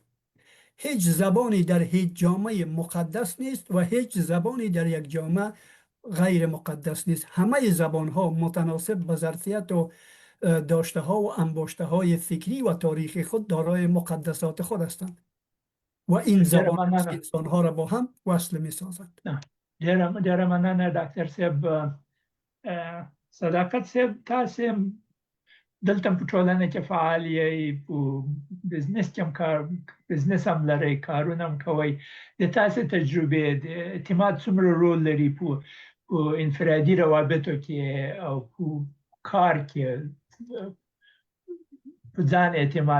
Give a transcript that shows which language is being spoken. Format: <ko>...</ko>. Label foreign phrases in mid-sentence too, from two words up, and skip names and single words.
<fa>هیچ زبانی در هیچ جامعه مقدس نیست و هیچ زبانی در یک جامعه غیر مقدس نیست. همه زبان ها متناسب به ظرفیت و داشته ها و انباشته های فکری و تاریخی خود دارای مقدسات خود هستند و این زبان انسان ها را با هم وصل می سازند.</fa> <ps>ډیره مننه ډاکټر صاحب. صداقت صاحب تاسو دلته په ټولنه کې فعال یې، په بزنس کې هم بزنس هم لرئ، کارونه هم کوئ. د تاسو تجربه د اعتماد څومره رول لري په انفرادي روابطو کې او په کار کې په ځان اعتماد؟</ps>